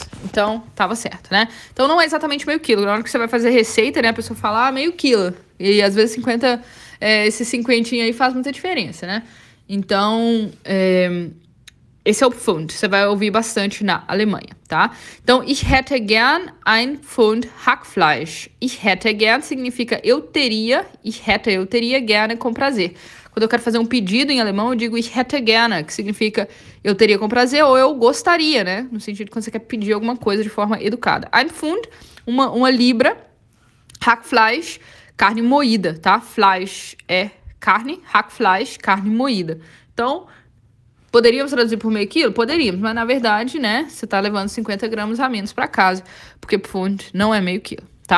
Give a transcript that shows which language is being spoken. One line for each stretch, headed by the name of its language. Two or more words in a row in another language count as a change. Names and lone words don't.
Portuguese: Então, tava certo, né? Então, não é exatamente meio quilo. Na hora que você vai fazer receita, né? A pessoa fala, meio quilo. E, às vezes, esse 50 aí faz muita diferença, né? Então, esse é o Pfund. Você vai ouvir bastante na Alemanha, tá? Então,
German: ich hätte gern ein Pfund Hackfleisch. Ich hätte gern
Portuguese: significa eu teria. Eu teria gerne com prazer. Quando eu quero fazer um pedido em alemão, eu digo
German: ich hätte gerne,
Portuguese: que significa eu teria com prazer ou eu gostaria, né? No sentido de quando você quer pedir alguma coisa de forma educada.
German: Ein Pfund,
Portuguese: uma libra. Hackfleisch, carne moída, tá? Fleisch é carne, Hackfleisch, carne moída. Então, poderíamos traduzir por meio quilo? Poderíamos, mas na verdade, né, você tá levando 50 gramas a menos para casa, porque Pfund não é meio quilo, tá?